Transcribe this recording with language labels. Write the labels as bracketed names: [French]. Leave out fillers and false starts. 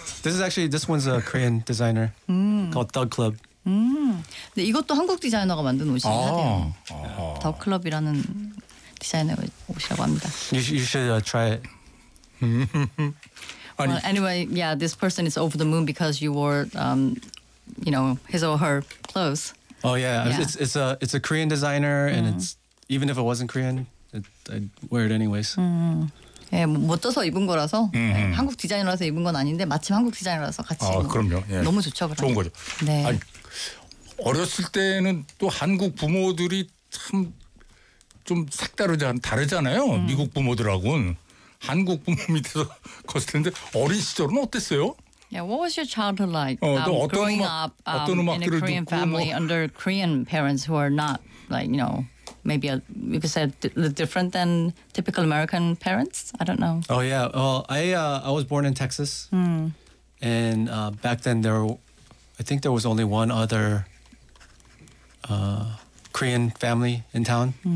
[English] This is actually, this one's a Korean designer called Thug Club. [Korean] 근데 이것도 한국 디자이너가 만든 옷이긴 하대요. 아. Thug Club이라는 디자이너의 옷이라고 합니다. [English] You should try it. Well, anyway, yeah, this person is over the moon because you wore, you know, his or her clothes. Oh yeah, yeah. It's a Korean designer and it's, Even if it wasn't Korean, I'd wear it anyways. [Korean] 예, 멋져서 입은 거라서 한국 디자이너라서 입은 건 아닌데 마침 한국 디자이너라서 같이 아, 그럼요. 예. 너무 좋죠, 그럼. 좋은 거죠. 네. 아니, 어렸을 때는 또 한국 부모들이 참 좀 색다르잖아요. 미국 부모들하고는 한국 부모 밑에서 컸을 텐데 어린 시절은 어땠어요? [English] Yeah, what was your childhood like? [Korean] 어떤 음악, [English] in a Korean family under Korean parents who are not like, you know, maybe you could say different than typical American parents? I don't know. Oh yeah. Well, I was born in Texas. And back then I think there was only one other Korean family in town.